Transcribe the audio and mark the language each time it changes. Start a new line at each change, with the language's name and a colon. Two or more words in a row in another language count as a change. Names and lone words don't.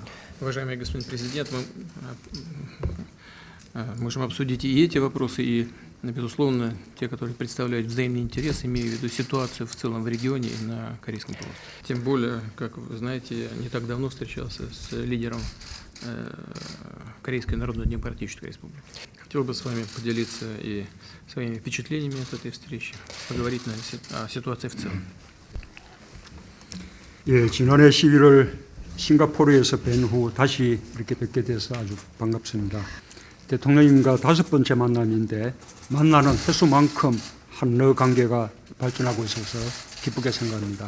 Russian: Уважаемый господин президент, мы можем обсудить и эти вопросы, и, безусловно, те, которые представляют взаимный интерес, имея в виду ситуацию в целом в регионе и на Корейском полуострове. Тем более, как вы знаете, я не так давно встречался с лидером Корейской Народно-Демократической Республики. Хотел бы с вами поделиться и своими впечатлениями от этой встречи, поговорить о ситуации в целом.
Korean: 예, 지난해 11월 싱가포르에서 뵌 후 다시 이렇게 뵙게 돼서 아주 반갑습니다. 대통령님과 5번째 만남인데 만나는 횟수만큼 한러 관계가 발전하고 있어서 기쁘게 생각합니다.